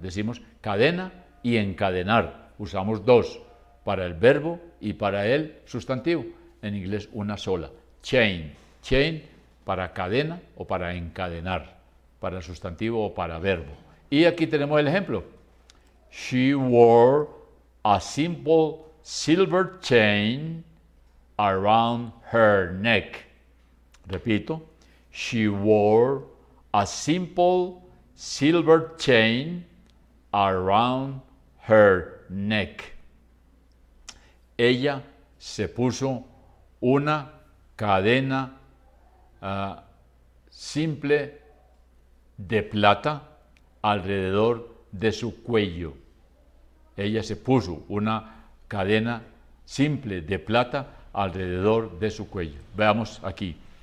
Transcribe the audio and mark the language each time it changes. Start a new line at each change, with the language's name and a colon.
Spanish: Decimos cadena y encadenar. Usamos dos, para el verbo y para el sustantivo. En inglés una sola. Chain. Chain para cadena o para encadenar. Para sustantivo o para verbo. Y aquí tenemos el ejemplo.
English: She wore a simple silver chain around her neck.
Spanish: Repito.
English: She wore a simple silver chain around her neck.
Spanish: Ella se puso una cadena simple de plata alrededor de su cuello. Ella se puso una cadena simple de plata alrededor de su cuello. Veamos aquí.